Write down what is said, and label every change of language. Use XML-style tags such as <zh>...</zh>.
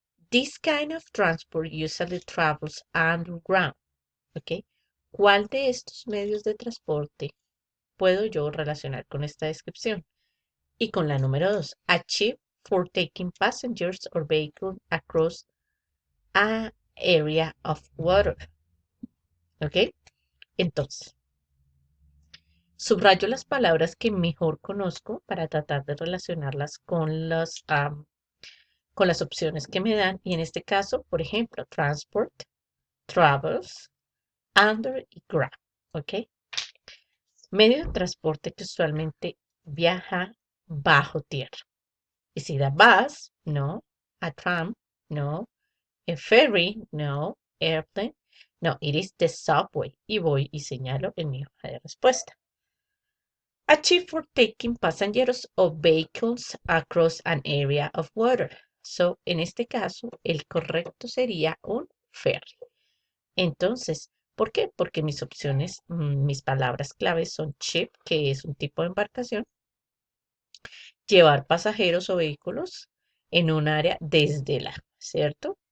<en>This kind of transport usually travels underground. ¿Ok?</en> <es>¿Cuál de estos medios de transporte puedo yo relacionar con esta descripción? Y con la número 2,</es> <en>a ship for taking passengers or vehicles across an area of water. ¿Ok?</en> <es>Entonces, subrayo las palabras que mejor conozco para tratar de relacionarlas con las opciones que me dan. Y en este caso, por ejemplo, transport, travels, under y grab. ¿Ok? Medio de transporte que usualmente viaja bajo tierra.</es> <en>Is it a bus? No. A tram? No. A ferry? No. Airplane? No, it is the subway.</en> <es>Y voy y señalo en mi hoja de respuesta.</es> <en>Achieve for taking passengers or vehicles across an area of water.</en> <es>So, en este caso, el correcto sería un ferry. Entonces, ¿por qué? Porque mis opciones, mis palabras claves son ship, que es un tipo de embarcación, llevar pasajeros o vehículos en un área desde la, ¿cierto?</es>